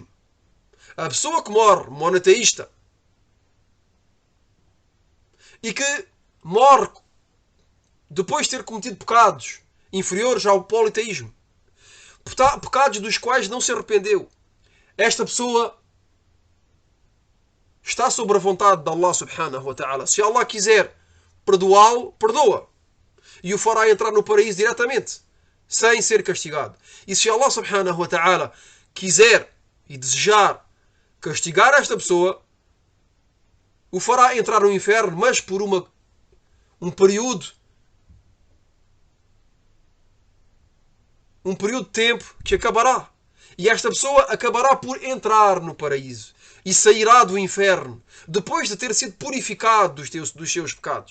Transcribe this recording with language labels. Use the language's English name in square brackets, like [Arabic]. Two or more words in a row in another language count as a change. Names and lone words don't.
[Portuguese] A pessoa que morre monoteísta e que morre depois de ter cometido pecados inferiores ao politeísmo, pecados dos quais não se arrependeu, esta pessoa está sob a vontade de Allah [Arabic] سبحانه وتعالى. [Portuguese] Se Allah quiser perdoá-lo, perdoa. E o fará entrar no paraíso diretamente, sem ser castigado. E se Allah [Arabic] سبحانه وتعالى [Portuguese] quiser e desejar castigar esta pessoa, o fará entrar no inferno, mas por um período de tempo que acabará. E esta pessoa acabará por entrar no paraíso e sairá do inferno depois de ter sido purificado dos seus pecados.